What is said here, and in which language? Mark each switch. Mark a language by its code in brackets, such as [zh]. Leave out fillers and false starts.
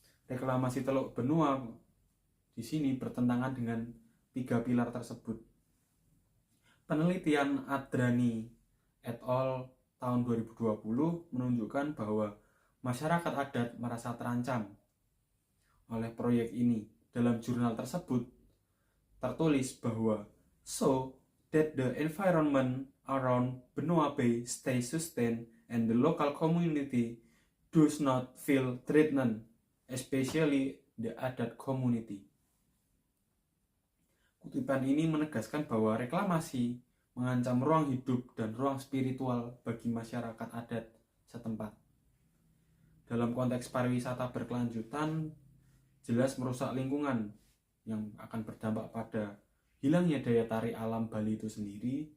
[id] Reklamasi Teluk Benua di sini bertentangan dengan 3 pilar tersebut. Penelitian Adrani et al. Tahun 2020 menunjukkan bahwa masyarakat adat merasa terancam oleh proyek ini. Dalam jurnal tersebut tertulis bahwa [en] so that the environment around Benua Bay stays sustained and the local community does not feel threatened, especially the adat community. [id] Kutipan ini menegaskan bahwa reklamasi mengancam ruang hidup dan ruang spiritual bagi masyarakat adat setempat. Dalam konteks pariwisata berkelanjutan, jelas merusak lingkungan yang akan berdampak pada hilangnya daya tarik alam Bali itu sendiri.